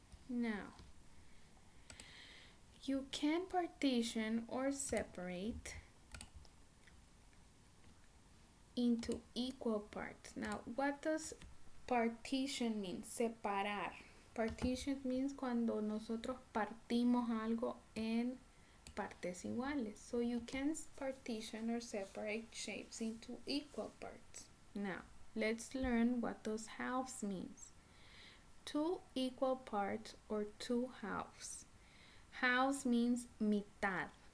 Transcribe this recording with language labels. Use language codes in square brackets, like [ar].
[en] Now, you can partition or separate into equal parts. Now, what does partition mean? [es] Separar. Partition means cuando nosotros partimos algo en partes iguales. [en] So you can partition or separate shapes into equal parts. Now, let's learn what those halves means. 2 equal parts or 2 halves. Halves means mitad.